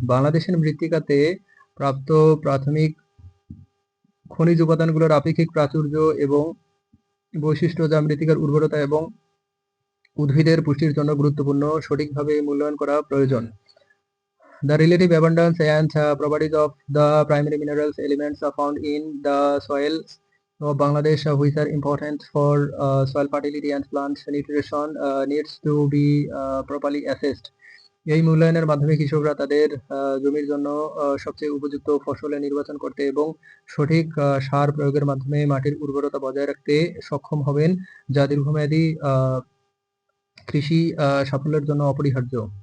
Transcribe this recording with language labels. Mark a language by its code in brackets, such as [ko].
[bn] বাংলাদেশের মৃত্তিকাতে প্রাপ্ত প্রাথমিক খনিজ উপাদানগুলোর আপেক্ষিক প্রাচুর্য এবং বৈশিষ্ট্য যা মৃত্তিকার উর্বরতা এবং উদ্ভিদের পুষ্টির জন্য গুরুত্বপূর্ণ, সঠিকভাবে মূল্যায়ন করা প্রয়োজন। [en] The relative abundance and properties of the primary minerals elements are found in the soil of Bangladesh, which are important for soil fertility and plant nutrition, needs to be properly assessed. [bn] এই মূল্যায়নের মাধ্যমে কৃষকরা তাদের জমির জন্য সবচেয়ে উপযুক্ত ফসল নির্বাচন করতে এবং সঠিক সার প্রয়োগের মাধ্যমে মাটির উর্বরতা বজায় রাখতে সক্ষম হবেন, যা দীর্ঘমেয়াদী কৃষি সাফল্যের জন্য অপরিহার্য।